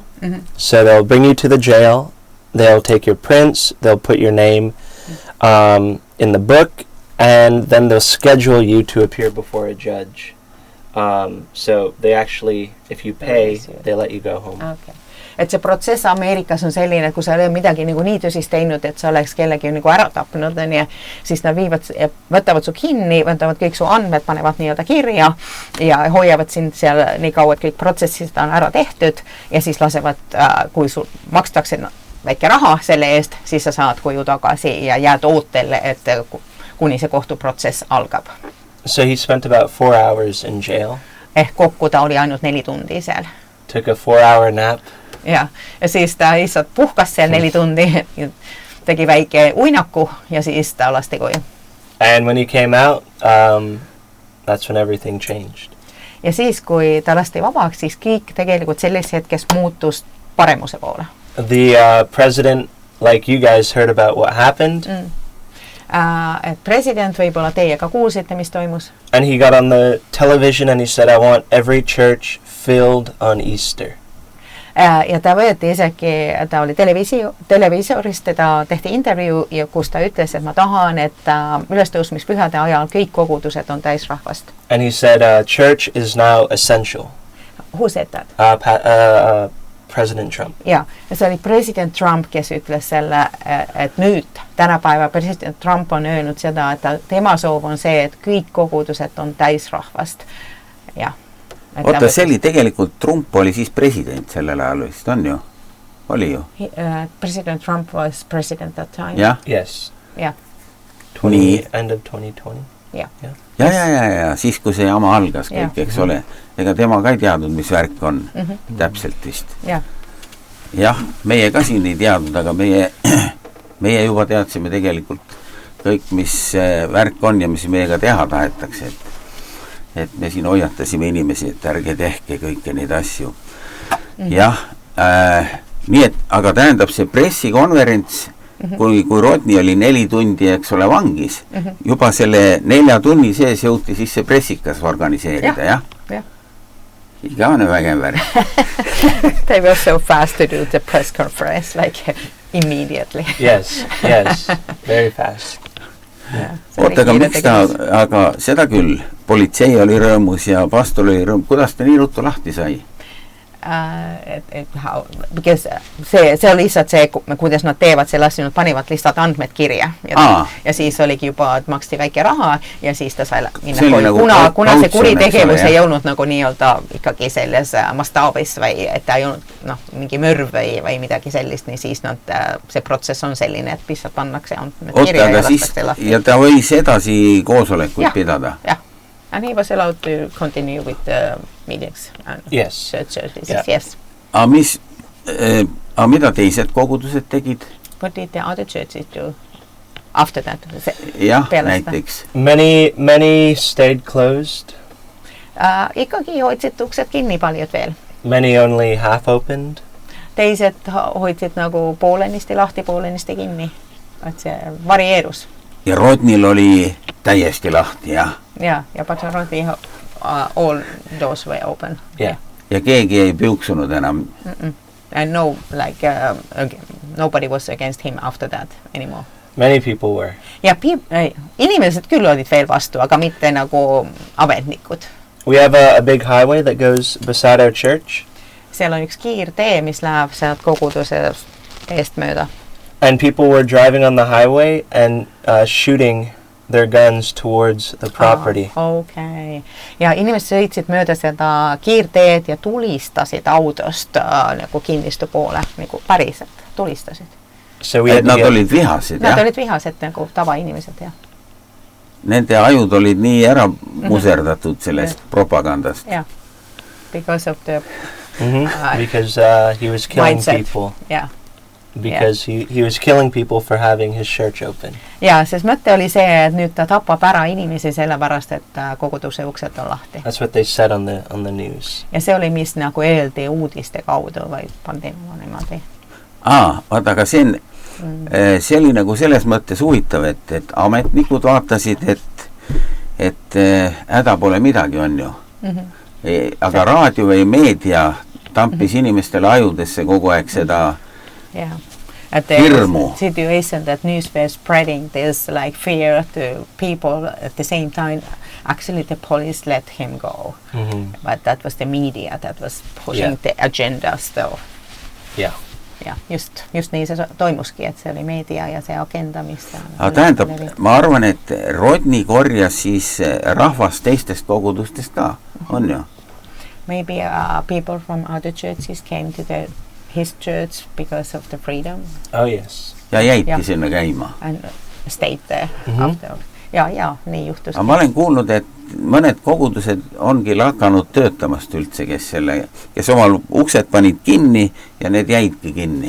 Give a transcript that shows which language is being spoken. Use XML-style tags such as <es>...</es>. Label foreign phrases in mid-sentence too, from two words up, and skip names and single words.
<en>Mm-hmm. So they'll bring you to the jail, they'll take your prints, they'll put your name in the book, and then they'll schedule you to appear before a judge. So they actually, if you pay, they let you go home. Okay.</en> <et>Et see protsess Ameerikas on selline, et kui sa oled midagi nagu nii tõsist teinud, et sa oleks kellegi nagu ära tapnud, siis nad võtavad su kinni, võtavad kõik su andmed, panevad nii-öelda kirja ja hoiavad sind seal nii kaua, et kõik protsessid on ära tehtud ja siis lasevad, kui sul makstakse väike raha selle eest, siis sa saad koju tagasi ja jääd ootele, et kuni see kohtuprotsess algab.</et> <en>So he spent about 4 hours in jail.</en> <et>Ehk kokku ta oli ainult 4 tundi seal.</et> <en>Took a 4-hour nap.</en> <et>Ja siis ta lihtsalt puhkas seal 4 tundi, tegi väike uinaku ja siis ta lasti koju.</et> <en>And when he came out, that's when everything changed.</en> <et>Ja siis, kui ta lasti vabaks, siis kõik tegelikult selles hetkes muutus paremuse poole.</et> <en>The president, like you guys heard about what happened.</en> <et>Et president võib-olla teiega kuulsite, mis toimus.</et> <en>And he got on the television and he said, I want every church filled on Easter.</en> <et>Ja ta võeti isegi, ta oli televiisorist, teda tehti intervjuu, kus ta ütles, et ma tahan, et ülestõusmispühade ajal kõik kogudused on täisrahvast.</et> <en>And he said, church is now essential. Who said that? President Trump.</en> <et>Ja see oli president Trump, kes ütles selle, et nüüd tänapäeva president Trump on öelnud seda, et tema soov on see, et kõik kogudused on täisrahvast. Ja. Oota, see oli tegelikult Trump oli siis president sellel ajal vist, on ju? Oli ju?</et> <en>President Trump was president that time.</en> <et>Ja?</et> <en>Yes.</en> <et>Ja.</et> <en>End of 2020.</en> <et>Ja. Ja, siis kui see jama algas kõik, eks ole. Ega tema ka ei teadnud, mis värk on. Täpselt vist. Jah, meie ka siin ei teadnud, aga meie juba teadsime tegelikult kõik, mis värk on ja mis meiega teha tahetakse. Et me siin hoiatasime inimesi, et ärge tehke kõike neid asju. Jah, nii et, aga tähendab see pressikonverents, kui Rodney oli 4 tundi, eks ole, vangis, juba selle 4 tunni sees jõuti siis see pressikas organiseerida, jah? Igavene vägev värk.</et> <en>They were so fast to do the press conference, like immediately. Yes, very fast.</en> <et>Oota, aga seda küll, politsei oli rõõmus ja pastor oli rõõmus. Kuidas ta nii ruttu lahti sai? Because see oli lihtsalt see, kuidas nad teevad selle asja, nad panivad lihtsalt andmed kirja ja siis oligi juba, et maksti väike raha ja siis ta sai minna, nagu kuna see kuritegevus ei olnud nagu nii-öelda ikkagi selles mastaabis või et ta ei olnud mingi mürv või midagi sellist, nii siis see protsess on selline, et lihtsalt pannakse andmed kirja ja lastakse lahti. Ja ta võis edasi koosolekuid pidada? Jah.</et> <en>And he was allowed to continue with the meetings and churches. Yes.</en> <et>Mida teised kogudused tegid?</et> <en>What did the other churches do after that?</en> <et>Jah, näiteks.</et> <en>Many stayed closed.</en> <et>Ikkagi hoidsid uksed kinni paljud veel.</et> <en>Many only half opened.</en> <et>Teised hoidsid nagu poolenisti lahti, poolenisti kinni. Et see varieerus. Ja Rodnil oli täiesti lahti, jah?</et> <en>Ja but Rodney all doors were open. Yeah.</en> <et>Ja keegi ei piuksunud enam?</et> <en>And no, like, nobody was against him after that anymore. Many people were.</en> <et>Ja inimesed küll olid veel vastu, aga mitte nagu ametnikud.</et> <en>We have a big highway that goes beside our church.</en> <et>Seal on üks kiirtee, mis läheb sealt koguduse eest mööda.</et> <en>And people were driving on the highway and shooting their guns towards the property. Okay.</en> <et>Ja inimesed sõitsid mööda seda kiirteed ja tulistasid autost nagu kinnistu poole, nagu päriselt tulistasid. Nad olid vihased, jah? Nad olid vihased nagu tavainimesed, jah. Nende ajud olid nii ära muserdatud sellest propagandast.</et> <en>Yeah. Because of the because he was killing mindset. People. Yeah. Because he was killing people for having his church open.</en> <et>Ja, sest mõte oli see, et nüüd ta tapab ära inimesi sellepärast, et koguduse uksed on lahti.</et> <en>That's what they said on the news.</en> <et>Ja see oli, mis nagu eeldi uudiste kaudu või pandeemia niimoodi. Vaata, aga see oli nagu selles mõttes huvitav, et ametnikud vaatasid, et häda pole midagi, on ju. Aga raadio või meedia tampis inimestele ajudesse kogu aeg seda</et> <en>At the situation that news were spreading this like fear to people at the same time. Actually, the police let him go, but that was the media that was pushing the agenda still. Yeah.</en> <et>Ja, just nii see toimuski, et see oli meedia ja see agenda, mis tähendab, ma arvan, et Rodney korjas siis rahvast teistest kogudustest ka, on ju?</et> <en>Maybe people from other churches came to his church because of the freedom. Oh, yes.</en> <et>Ja jäiti sinna käima.</et> <en>And stayed there after.</en> <et>Ja, nii juhtus. Ma olen kuulnud, et mõned kogudused ongi lakanud töötamast üldse, kes omal uksed panid kinni ja need jäidki kinni.</et>